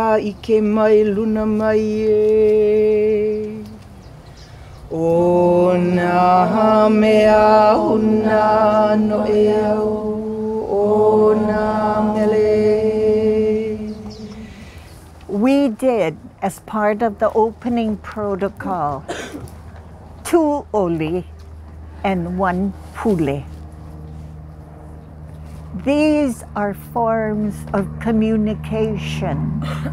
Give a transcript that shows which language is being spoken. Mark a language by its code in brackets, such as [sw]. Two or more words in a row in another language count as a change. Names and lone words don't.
[haw] ike mai luna mai e. O nā mea huna no e au, o nā mele. [en] We did, as part of the opening protocol, 2 oli and 1 pule. These are forms of communication.